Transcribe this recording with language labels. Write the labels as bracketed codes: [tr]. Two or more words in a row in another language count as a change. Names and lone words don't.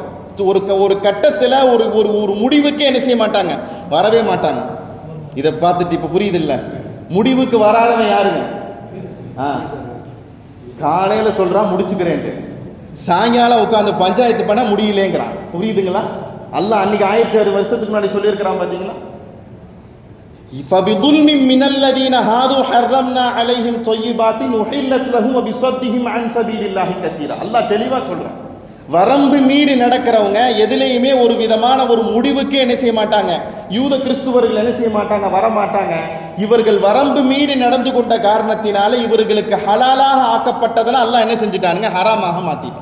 [ta] ஒரு கட்டத்தில் ஒரு முடிவுக்கே என்ன செய்ய மாட்டாங்க, வரவே மாட்டாங்க. இதை பார்த்துட்டு இப்போ புரியுது இல்லை, முடிவுக்கு வராதவன் யாருங்க? காலையில் சொல்கிறான் முடிச்சுக்கிறேன்ட்டு, சாயங்காலம் உட்காந்து பஞ்சாயத்து பண்ண முடியலேங்கிறான். புரியுதுங்களா? அல்லாஹ் அன்னைக்கு 1600 வருஷத்துக்கு முன்னாடி சொல்லியிருக்கிறான் பார்த்தீங்களா? [ar] فَبِظُلْمٍ مِّنَ الَّذِينَ هَادُوا حَرَّمْنَا عَلَيْهِمْ طَيِّبَاتٍ أُحِلَّتْ لَهُمْ وَبِصَدِّهِمْ عَنْ سَبِيلِ اللَّهِ كَثِيرًا. [ta] அல்லாஹ் தெளிவா சொல்றான். வரம்பு மீறி நடக்கிறவங்க எதிலேயுமே ஒரு விதமான ஒரு முடிவுக்கு என்ன செய்ய மாட்டாங்க, யூத கிறிஸ்துவர்கள் என்ன செய்ய மாட்டாங்க, வரமாட்டாங்க. இவர்கள் வரம்பு மீறி நடந்து கொண்ட காரணத்தினால இவர்களுக்கு ஹலாலாக ஆக்கப்பட்டதெல்லாம் அல்லாஹ் என்ன செஞ்சுட்டானுங்க, ஹராமாக மாத்திட்டான்.